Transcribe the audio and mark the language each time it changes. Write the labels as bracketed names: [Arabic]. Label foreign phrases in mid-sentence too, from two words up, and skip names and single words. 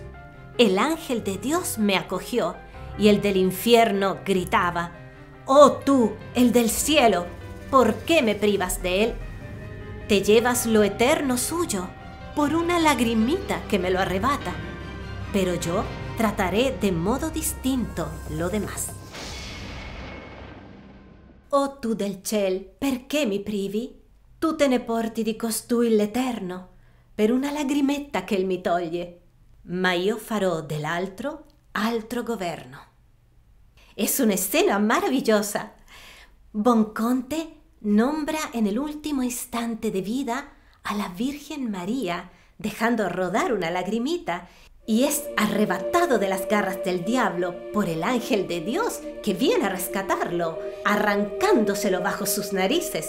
[Spanish] El ángel de Dios me acogió y el del infierno gritaba: «Oh tú, el del cielo, ¿por qué me privas de él? Te llevas lo eterno suyo, por una lagrimita que me lo arrebata. Pero yo trataré de modo distinto lo demás. [Italian] O tu del ciel, perché mi privi? Tu te ne porti di costui l'Eterno, per una lagrimetta che il mi toglie, ma io farò dell'altro altro governo. [Spanish] Es una escena maravillosa. Bonconte nombra en el último instante de vida a la Virgen María, dejando rodar una lagrimita, y es arrebatado de las garras del diablo por el ángel de Dios que viene a rescatarlo, arrancándoselo bajo sus narices.